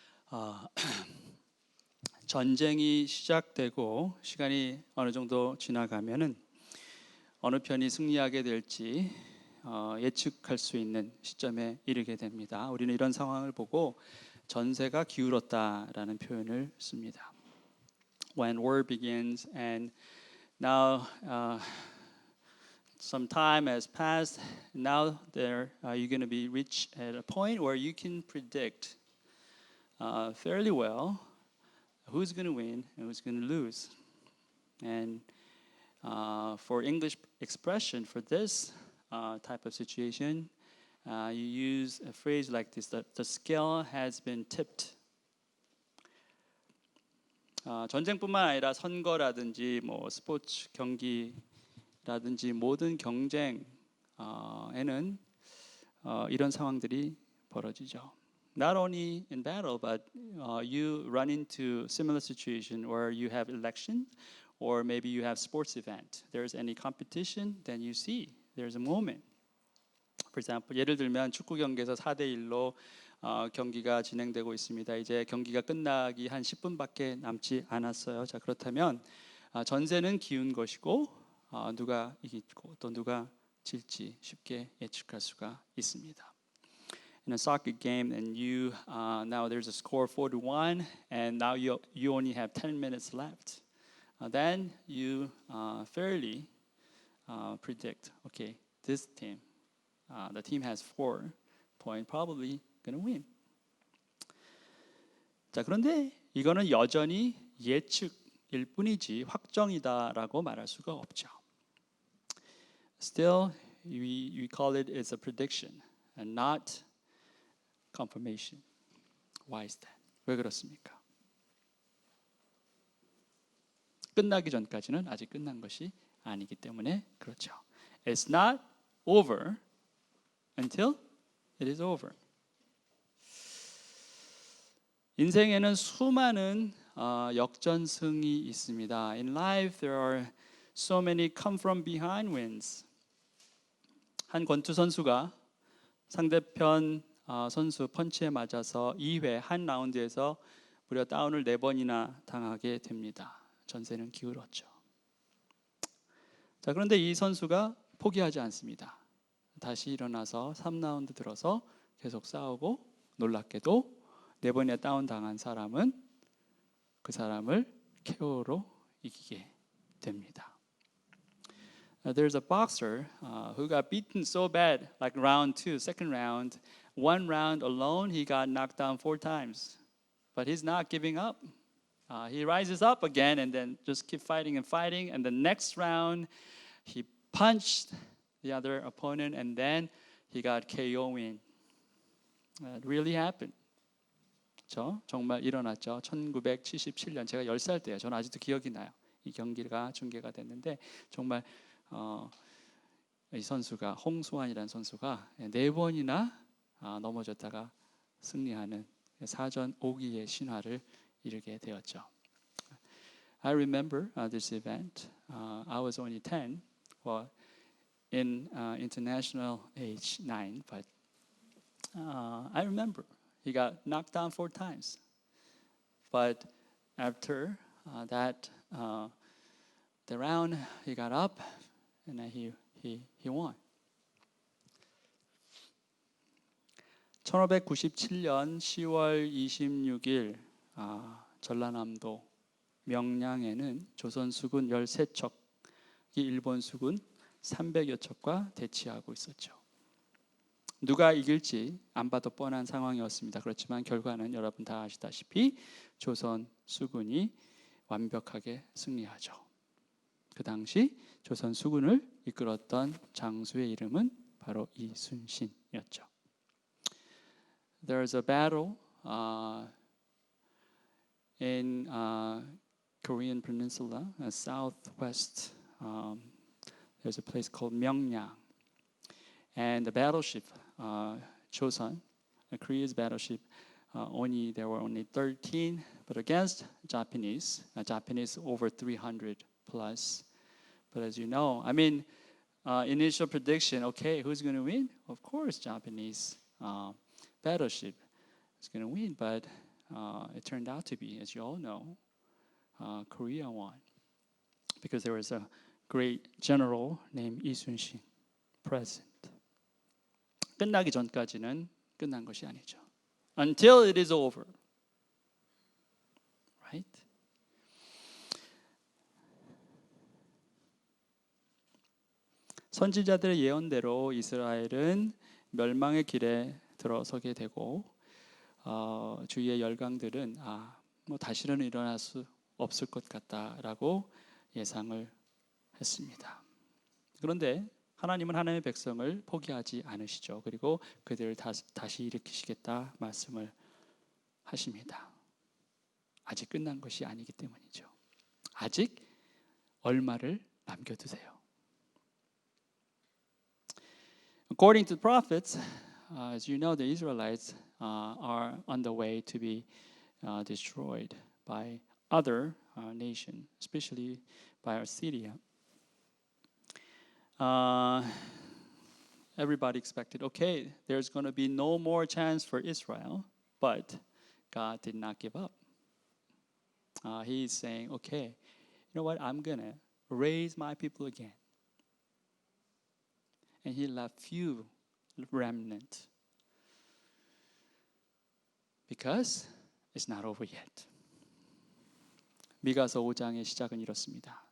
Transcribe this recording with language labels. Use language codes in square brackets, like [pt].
[ko] 아, 전쟁이 시작되고 시간이 어느 정도 지나가면은 어느 편이 승리하게 될지 예측할 수 있는 시점에 이르게 됩니다. 우리는 이런 상황을 보고 전세가 기울었다라는 표현을 씁니다. [en] When war begins and now some time has passed, now you're going to be reached at a point where you can predict fairly well who's going to win and who's going to lose. And for English expression for this type of situation, you use a phrase like this: the scale has been tipped. [ko] 전쟁뿐만 아니라 선거라든지 뭐 스포츠 경기라든지 모든 경쟁에는 이런 상황들이 벌어지죠. [en] Not only in battle, but you run into similar situation where you have election, or maybe you have sports event. There's any competition, then you see there's a moment. For example, [ko] 예를 들면 축구 경기에서 4대1로 경기가 진행되고 있습니다. 이제 경기가 끝나기 한 10분밖에 남지 않았어요. 자, 그렇다면 전세는 기운 것이고 누가 이기고 또 누가 질지 쉽게 예측할 수가 있습니다. [en] In a soccer game, and you now there's a score 4-1, and now you only have 10 minutes left. Then you fairly predict, okay, this team, the team has 4 points, probably gonna win. [ko] 자, 그런데 이거는 여전히 예측일 뿐이지 확정이다라고 말할 수가 없죠. [en] Still, we call it as a prediction and not confirmation. Why is that? [ko] 왜 그렇습니까? 끝나기 전까지는 아직 끝난 것이 아니기 때문에 그렇죠. [en] It's not over until it is over. [ko] 인생에는 수많은 역전승이 있습니다. [en] In life there are so many come from behind wins. [ko] 한 권투 선수가 상대편 선수 펀치에 맞아서 2회 한 라운드에서 무려 다운을 4번이나 당하게 됩니다. 전세는 기울었죠. 자, 그런데 이 선수가 포기하지 않습니다. 다시 일어나서 3라운드 들어서 계속 싸우고 놀랍게도 4번이나 다운 당한 사람은 그 사람을 KO로 이기게 됩니다. [en] There's a boxer who got beaten so bad, like round 2, second round. One round alone, he got knocked down 4 times. But he's not giving up. He rises up again and then just keep fighting and fighting. And the next round, he punched the other opponent and then he got KO win. That really happened. [ko] 정말 일어났죠. 1977년 제가 10살 때예요. 저는 아직도 기억이 나요. 이 경기가 중계가 됐는데 정말 이 선수가 홍수환이라는 선수가 4번이나 넘어졌다가 승리하는 사전 5기의 신화를 이루게 되었죠. [en] I remember this event. I was only 10, well, in international age 9, but I remember he got knocked down 4 times. But after the round, he got up and he won. [ko] 1597년 10월 26일 전라남도 명량에는 조선 수군 13척이 일본 수군 300여 척과 대치하고 있었죠. 누가 이길지 안 봐도 뻔한 상황이었습니다. 그렇지만 결과는 여러분 다 아시다시피 조선 수군이 완벽하게 승리하죠. 그 당시 조선 수군을 이끌었던 장수의 이름은 바로 이순신이었죠. [en] There's a battle in Korean Peninsula, southwest. There's a place called Myeongyang, and the battleship Joseon, Korea's battleship, there were only 13, but against Japanese over 300 plus. But as you know, initial prediction, okay, who's going to win? Of course, Japanese battleship is going to win, but it turned out to be, as you all know, Korea won because there was a great general named Lee Sun-shin present. [ko] 끝나기 전까지는 끝난 것이 아니죠. [en] Until it is over. Right? [ko] 선지자들의 예언대로 이스라엘은 멸망의 길에 들어서게 되고 주위의 열강들은 뭐 다시는 일어날 수 없을 것 같다라고 예상을 했습니다. 그런데 하나님은 하나님의 백성을 포기하지 않으시죠. 그리고 그들을 다시 일으키시겠다 말씀을 하십니다. 아직 끝난 것이 아니기 때문이죠. 아직 얼마를 남겨두세요. [en] According to the prophets, as you know, the Israelites are on the way to be destroyed by other nations, especially by Assyria. Everybody expected, okay, there's going to be no more chance for Israel, but God did not give up. He's saying, okay, you know what, I'm going to raise my people again. And he left few remnant because it's not over yet. [ko] 미가서 5장의 시작은 이렇습니다.